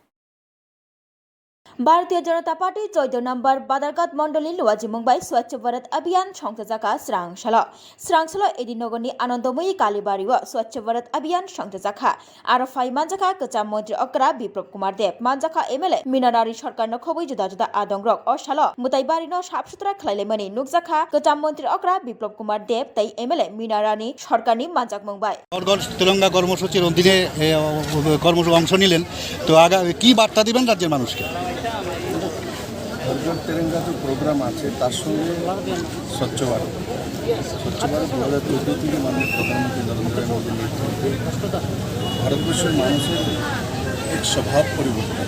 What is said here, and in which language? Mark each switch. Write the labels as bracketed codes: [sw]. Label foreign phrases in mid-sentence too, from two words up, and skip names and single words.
[trp] Bharatiya Janata Party 14 number Badargat Mondoli Luaji Mumbai Swachh Bharat Abhiyan Songthajaka Srangsola Edinogoni Anandomoyi Kalibari wa Swachh Bharat Abhiyan Songthajaka Aro Phai Manjaka Kecham Montri Okra Biplop Kumar Deb Manjaka MLA Minarari Sarkar no khoboi juda adongrok o salo Mutaibari no sap sutra khlailemani nukjaka Kecham Montri Okra Biplop Kumar Deb tei MLA Minarani Sarkarni Manjak Mumbai [bn] হরঘর তিরঙ্গা কর্মসূচির অধীনে কর্মসূচি অংশ নিলেন, তো কি বার্তা দিবেন রাজ্যের মানুষকে? হরঘর তিরঙ্গা যে প্রোগ্রাম আছে তার সঙ্গে স্বচ্ছ ভারত 2014 থেকে মাননীয় প্রধানমন্ত্রী নরেন্দ্র মোদীর নেতৃত্বে ভারতবর্ষের মানুষের এক স্বভাব পরিবর্তন।